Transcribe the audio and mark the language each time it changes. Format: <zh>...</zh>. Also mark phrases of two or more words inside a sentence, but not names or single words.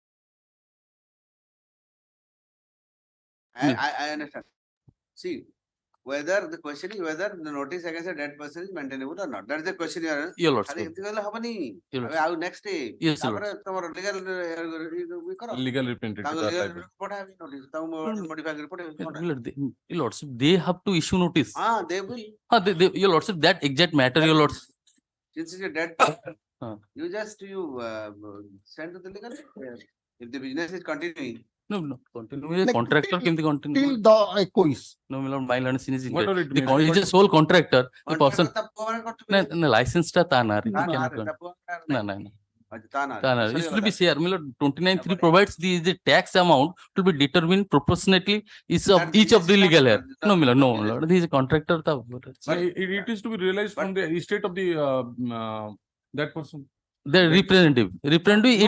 <en>I understand. See, whether the question is whether the notice against a dead person is maintainable or not. That is the question. Your lordship.</en> <or>ଖାଲି ଏମିତି କହିଲେ ହବନି।</or> <en>Your</en> <or>ଏବେ</or> <en>lordship. ଆଉ next day Yes, your</en> <or>ତାପରେ ତମର legal କର।</or> <en>Legal representative.</en> <or>ତାଙ୍କୁ</or> <en>that legal type of-</en> <or>ପଠାବି notice ତାଙ୍କୁ modify କରି ପଠେଇବି</or> <en>Your</en> <or>କଣଟା?</or> <en>lord, your lordship, they have to issue notice. They will. Your lordship, that exact matter, your lordship. Since it's a dead Huh. you send to the legal. If the business is continuing, No, continue. Like, Contractor can continue. Till the echoes. No, my lord, my learned sin is Whatever incorrect. it means, He's a sole contractor. The person,</en> <or>contractor ତା ପୁଅ ମାନେ କରୁଥିବେ। no, license ଟା ତା ନାଁରେ, ତା</or> <en>he cannot</en> <or>ନାଁରେ,</or> <en>run.</en> <or>ତା ପୁଅ ମାନେ</or> <en>No,</en> <or>ନାଁରେ।</or> <en>no.</en> <or>ତା ନାଁରେ।</or> <en>It should be</en> <or>ସରିଗଲା।</or> <en>share. My lord, 29(3) provides the tax amount to be determined proportionately each of the legal heir. No, my lord, no, my lord. He is a contractor. No, it is to be realized from the estate of the that person. The representative, it</en>